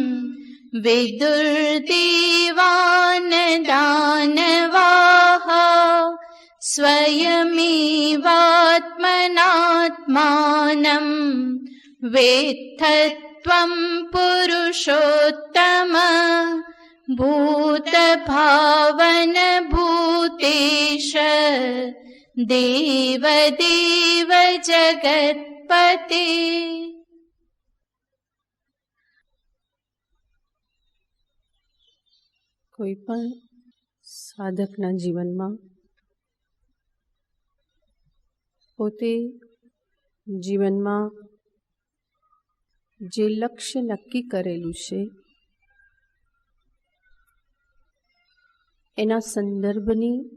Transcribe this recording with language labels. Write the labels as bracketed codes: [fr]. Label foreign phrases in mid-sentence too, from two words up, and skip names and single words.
[sa] विदुर्देवान् दानवाः स्वयमेवात्मनात्मानं वेत्थत्वं पुरुषोत्तम भूतभावन भूतेश देवदेव जगत्पते। [gu] કોઈ પણ સાધકના જીવનમાં પોતે જીવનમાં જે લક્ષ્ય નક્કી કરેલું છે એના સંદર્ભની